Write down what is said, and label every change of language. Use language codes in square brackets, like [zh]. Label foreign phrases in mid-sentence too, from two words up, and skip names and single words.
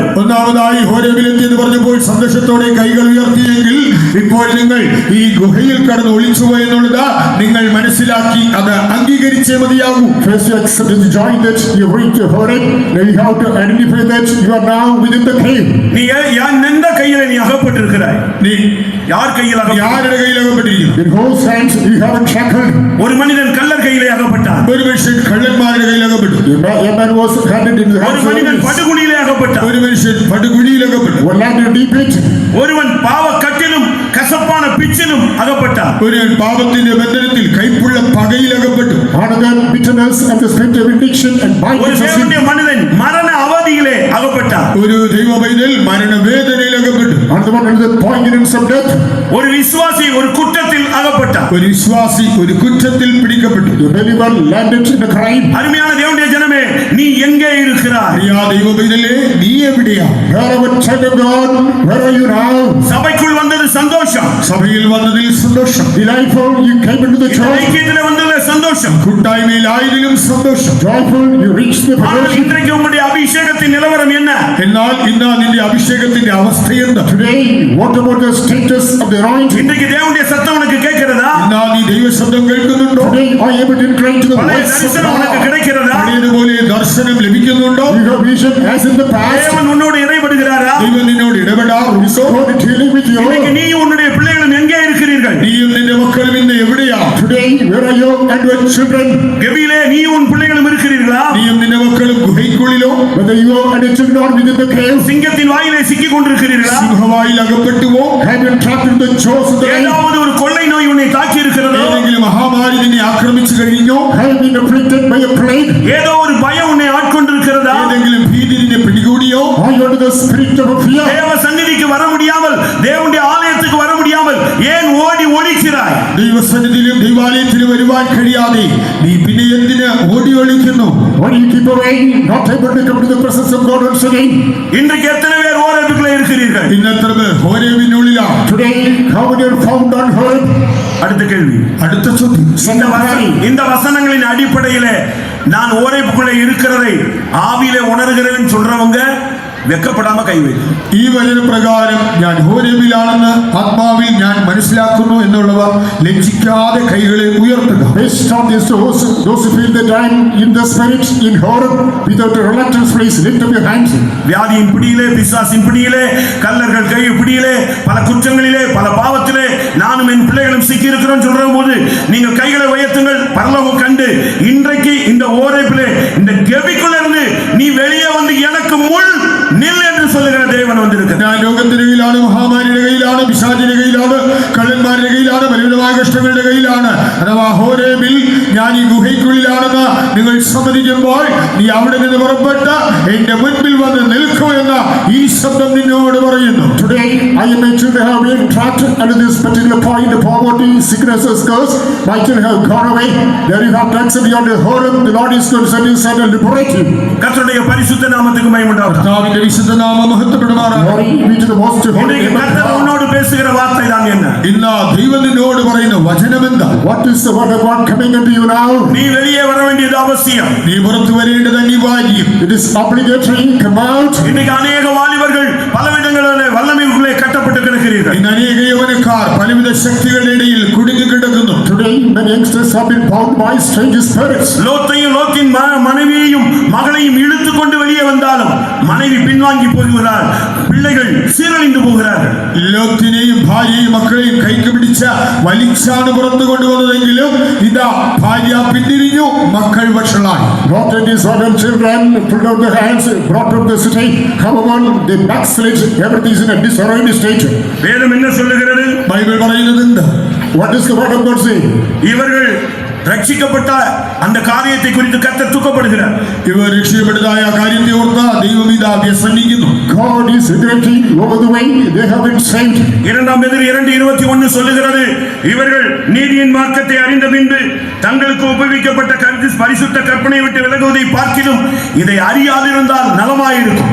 [ml] ഒന്നാമതായി ഹോരേബിലെത്തി എന്ന് പറഞ്ഞപ്പോൾ സന്തോഷത്തോടെ കൈകൾ ഉയർത്തിയെങ്കിൽ ഇപ്പോൾ നിങ്ങൾ ഈ ഗുഹയിൽ കടന്ന് ഒളിച്ചുപോയി എന്നുള്ളത് നിങ്ങൾ മനസ്സിലാക്കി അത് അംഗീകരിച്ചേ മതിയാകൂ. [en] first you accept the joy that you reached your Horeb. Now you have to identify that you are now within the cave. [ta] நீ எந்த கையில நீ அகப்பட்டிருக்கிறாய்? [ml] നീ [ta] யார் கையில் [ml] ആരുടെ കയ്യിൽ അകപ്പെട്ടിരിക്കുന്നു? [en] In whose hands you have been shackled. [ta] ஒரு மனிதன் கள்ளர் கையிலே அகப்பட்டான். [ml] ഒരു മനുഷ്യൻ കള്ളന്മാരുടെ കയ്യിൽ അകപ്പെട്ടു. [en] A man was handed in the [ta] ஒரு [en] hands of [ta] மனிதன் [en] enemies. [ta] படுகுழியிலே அகப்பட்டான். [ml] ഒരു മനുഷ്യൻ പടുകുഴിയിൽ അകപ്പെട്ടു. [en] One landed in a deep pit. [ta] ஒருவன் பாவ கட்டிலும் கசப்பான பிச்சிலும் அகப்பட்டான். [ml] ഒരു പാപത്തിന്റെ ബന്ധനത്തിൽ കൈപ്പുള്ള പകയിൽ അകപ്പെട്ടു. [en] Another bitterness and the spirit of addiction and [ta] ஒரு [en] binding of sin. [ta] தேவனுடைய மனிதன் மரண அவதியிலே அகப்பட்டான். [ml] ഒരു ദൈവപൈതൽ മരണവേദനയിൽ അകപ്പെട്ടു. [en] Another one under the poignance of death. [ta] ஒரு விசுவாசி ஒரு குற்றத்தில் அகப்பட்டான். [ml] ഒരു വിശ്വാസി ഒരു കുറ്റത്തിൽ പിടിക്കപ്പെട്ടു. [en] The believer landed in a crime. [ta] அருமையான தேவனுடைய ஜனமே, நீ எங்கே இருக்கிறாய்? [ml] പ്രിയ ദൈവപൈതലേ, നീ എവിടെയാ? [en] Wherever child of God, where are you now? [ta] சபைக்குள் வந்தது சந்தோஷம். [ml] സഭയിൽ വന്നതിൽ സന്തോഷം. [en] Delightful, you came into the [ta] இந்த [en] church. [ta] ஐக்கியத்திலே வந்தது சந்தோஷம். [ml] കൂട്ടായ്മയിലായതിലും സന്തോഷം. [en] Joyful, you reached the [ta] ஆனால் [en] fellowship. [ta] இன்றைக்கு உங்களுடைய அபிஷேகத்தின் நிலவரம் என்ன? [ml] എന്നാൽ ഇന്ന് നിന്റെ അഭിഷേകത്തിന്റെ അവസ്ഥയെന്താ? [en] Today, what about the status of the anointing? [ta] இன்றைக்கு தேவனுடைய சத்தம் உனக்கு கேட்கிறதா? [ml] എന്നാ നീ ദൈവശബ്ദം കേൾക്കുന്നുണ്ടോ? [en] Today, are you able to incline to the [ta] பழைய [en] voice of [ta] தரிசனம் உனக்கு [en] God? [ta] கிடைக்கிறதா? [ml] പഴയതുപോലെ ദർശനം ലഭിക്കുന്നുണ്ടോ? [en] You have vision as in the past. [ta] தேவன் உன்னோடு இடைபடுகிறாரா? [ml] ദൈവം നിന്നോട് ഇടപെടാറുണ്ടോ? [en] God is dealing with you. [ta] இன்னைக்கு நீ உன்னுடைய பிள்ளைகளும் எங்கே இருக்கிறீர்கள்? [ml] നീയും നിന്റെ മക്കളും ഇന്ന് എവിടെയാ? [en] Today, where are you and your children? [ta] கெபியிலே நீ உன் பிள்ளைகளும் இருக்கிறீர்களா? [ml] നീയും നിന്റെ മക്കളും ഗുഹയ്ക്കുള്ളിലോ [en] Whether you and your children are within the cave, [ta] சிங்கத்தின் வாயிலே சிக்கிக் கொண்டிருக்கிறீர்களா? [ml] സിംഹവായിൽ അകപ്പെട്ടുവോ? [en] have been trapped in the jaws of the lion, [ta] ஏதாவது ஒரு கொள்ளை நோய் உன்னை தாக்கி இருக்கிறதோ? [ml] ഏതെങ്കിലും മഹാമാരി നിന്നെ ആക്രമിച്ചു കഴിഞ്ഞോ? [en] have been afflicted by a plague, [ta] ஏதோ ஒரு பயம் உன்னை ஆட்கொண்டிருக்கிறதா? [ml] ഏതെങ്കിലും ഭീതി നിന്നെ പിടികൂടിയോ? [en] are you under the spirit of fear? [ta] தேவ சந்நிதிக்கு வர முடியாமல், தேவனுடைய ஆலயத்துக்கு வர முடியாமல் ஏன் ஓடி ஒளிக்கிறாய்? [ml] ദൈവസന്നിധിയിലും ദൈവാലയത്തിലും വരുവാൻ കഴിയാതെ നീ പിന്നെ എന്തിന് ഓടി ഒളിക്കുന്നു? [en] Why do you keep away, not able to come to the presence of God once again? [ta] இன்றைக்கு எத்தனை பேர் ஓரேபுக்குள்ளே இருக்கிறீர்கள்? [ml] ഇന്നെത്ര പേർ ഹോരേബിനുള്ളിലാണ്? [en] Today, how many are found on Horeb? [ta] அடுத்த கேள்வி. [ml] അടുത്ത ചോദ്യം. [ta] இந்த வசனங்களின் அடிப்படையிலே நான் ஓரேபுக்குள்ளே இருக்கிறதை ஆவியிலே உணர்கிறேன்னு சொல்றவங்க [ml] വെക്കപ്പെടാമ കൈവയ്ക്കും. ഈ വചനപ്രകാരം ഞാൻ ഹോരേബിലാണെന്ന് ആത്മാവിൽ ഞാൻ മനസ്സിലാക്കുന്നു എന്നുള്ളവർ ലജ്ജിക്കാതെ കൈകളെ ഉയർത്തുക. [en] Based on this, those who feel that I am in the spirit in Horeb, without a reluctance, please lift up your hands. [ta] வியாதியின் பிடியிலே, பிசாசின் பிடியிலே, கல்லர்கள் கை பிடியிலே, பல குற்றங்களிலே, பல பாவத்திலே நானும் என் பிள்ளைகளும் சிக்கி இருக்கிறோம் சொல்ற போது நீங்கள் கைகளை உயர்த்துங்கள். பரலோகம் கண்டு இன்றைக்கு இந்த ஓரேபிலே இந்த கெபிக்குள்ள இருந்து நீ வெளியே வந்து எனக்கு முள் நில் என்று சொல்லுகிற தேவன் வந்திருக்கிறார். [ml] ഞാൻ രോഗത്തിന്റെ കയ്യിലാണ്, മഹാമാരിയുടെ കയ്യിലാണ്, പിശാചിന്റെ കയ്യിലാണ്, കള്ളന്മാരുടെ കയ്യിലാണ്, പലവിധമായ കഷ്ടങ്ങളുടെ കയ്യിലാണ്. അഥവാ ഹോരേബിൽ ഞാൻ ഈ ഗുഹയ്ക്കുള്ളിലാണെന്ന് നിങ്ങൾ സമ്മതിക്കുമ്പോൾ നീ അവിടെ നിന്ന് പുറപ്പെട്ട് എന്റെ മുൻപിൽ വന്ന് നിൽക്കൂ എന്ന ഈ ശബ്ദം നിന്നോട് പറയുന്നു. [en] Today, I am mentioned to have been trapped under this particular point of poverty, sicknesses, curse. My children have gone away. There you have done something on the Horeb. The Lord is going to send his son and liberate you. [ta] கர்த்தருடைய பரிசுத்த நாமத்துக்கு மகிமை உண்டாகட்டும். [ml] കർത്താവിന്റെ വിശുദ്ധ നാമം മഹത്വപ്പെടുമാറാകട്ടെ. [en] Glory be to the most holy [ta] இன்றைக்கு [en] name of [ta] கர்த்தர் [en] God. [ta] உன்னோடு பேசுகிற வார்த்தை தான் என்ன? [ml] ഇന്ന് ദൈവം നിന്നോട് പറയുന്ന വചനം എന്താ? [en] What is the word of God coming unto you now? [ta] நீ வெளியே வர வேண்டியது அவசியம். [ml] നീ പുറത്തു വരേണ്ടത് അനിവാര്യം. [en] It is obligatory. Come out. [ta] இன்னைக்கு அநேக வாலிபர்கள் பலவிடங்களிலே வல்லமைக்குள்ளே கட்ட கட்டப்பட்டு கிடக்கிறீர்கள். [ml] ഇന്ന് അനേക യൗവനക്കാർ പലവിധ ശക്തികളുടെ ഇടയിൽ കുടുങ്ങി കിടക്കുന്നു. [en] Today, many youngsters have been bound by strange spirits. [ta] லோத்தையும் லோத்தின் மனைவியையும் மகளையும் இழுத்து கொண்டு வெளியே வந்தாலும் மனைவி பின்வாங்கி போகிறார், பிள்ளைகள் சீரழிந்து போகிறார்கள். [ml] ലോത്തിനെയും ഭാര്യയും മക്കളെയും കൈക്ക് പിടിച്ച വലിച്ചാണ് പുറത്തു കൊണ്ടുവന്നതെങ്കിലും ഇതാ ഭാര്യ പിന്തിരിഞ്ഞു, മക്കൾ വഷളായി. [en] Lot and his wife and children pulled out their hands, brought up the city. However, they backslid. Everything is in a disarrayed state. [ta] வேதம் என்ன சொல்லுகிறது? [ml] ബൈബിൾ പറയുന്നത് എന്ത്? [en] What does the word of God say? [ta] இவர்கள் ரட்சிக்கப்பட்ட அந்த காரியத்தை குறித்து கர்த்தர் துக்கப்படுகிறார். [ml] ഇവർ രക്ഷപ്പെടുത്തായ കാര്യത്തെ ഓർത്ത ദൈവം ഇതാ വ്യസനിക്കുന്നു. [en] God is regretting over the way they have been saved. [ta] 2 Peter 2:21 சொல்லுகிறது, இவர்கள் நீதியின் மார்க்கத்தை அறிந்த பின்பு தங்களுக்கு உபயோகிக்கப்பட்ட பரிசுத்த கற்பனை விட்டு விலகுவதை பார்க்கிலும் இதை அறியாதிருந்தால் நலமாயிருக்கும்.